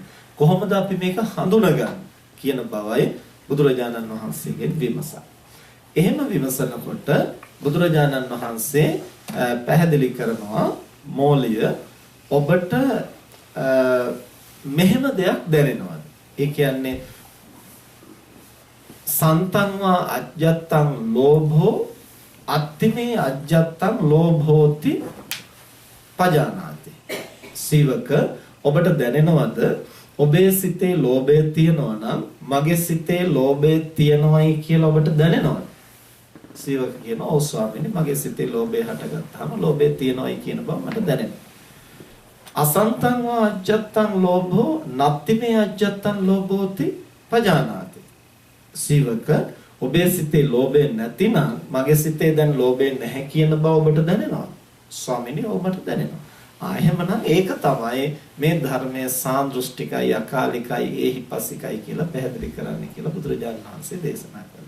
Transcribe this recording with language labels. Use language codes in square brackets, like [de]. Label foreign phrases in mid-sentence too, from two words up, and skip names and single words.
[si] කොහොමද අපි මේක හඳුනගන්නේ කියන බවයි බුදුරජාණන් වහන්සේගෙන් විමසන්නේ. එහෙම විමසනකොට බුදුරජාණන් වහන්සේ පැහැදිලි කරනවා, මෝලිය ඔබට මෙහෙම දෙයක් දැනෙනවද? ඒ කියන්නේ [pi] සන්තංවා අජ්ජත්තං ලෝභෝ අත්තිමේ අජ්ජත්තං ලෝභෝති පජානාති. [si] සීවක ඔබට දැනෙනවද ඔබේ සිතේ ලෝභය තියෙනවා නම් මගේ සිතේ ලෝභය තියෙනවයි කියලා ඔබට දැනෙනවද? සීවක කියනවා, ඔව් ස්වාමීනි මගේ සිතේ ලෝභය හටගත්තාම ලෝභය තියෙනවයි කියන බව මට දැනෙනවා. [pi] අසන්තං වා අජ්ජත්තං ලෝභෝ නත්තිමේ අජ්ජත්තං ලෝභෝති පජානාති. [si] සීවක ඔබේ සිතේ ලෝභය නැතිනම් මගේ සිතේ දැන් ලෝභය නැහැ කියන බව ඔබට දැනෙනවද? ස්වාමීනි ඔබට දැනෙනවා. එහෙමනම් ඒක තමයි මේ ධර්මයේ සාන්දෘෂ්ටිකයි අකාලිකයි ඒහිපස්සිකයි කියලා පැහැදිලි කරන්නේ කියලා බුදුරජාණන් වහන්සේ දේශනා කරනවා.